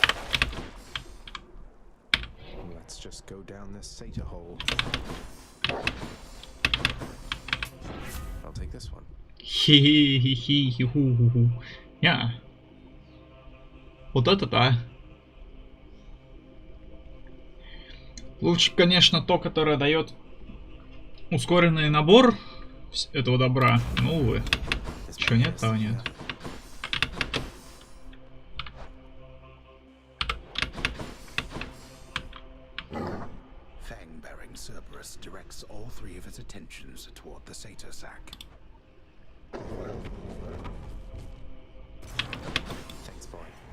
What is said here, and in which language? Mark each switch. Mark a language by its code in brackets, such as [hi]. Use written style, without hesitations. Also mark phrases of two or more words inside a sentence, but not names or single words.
[en] Let's just go down this Sata hole. I'll take this one. Хи-хи-хи-хи-ху-ху-ху. [ru] Не. Вот это да. Лучше, конечно, то, которое дает ускоренный набор этого добра. Ну, увы. Чего нет, того нет. [en] Fang-bearing Cerberus directs all three of its attentions toward the satyr sack. Thanks, boy.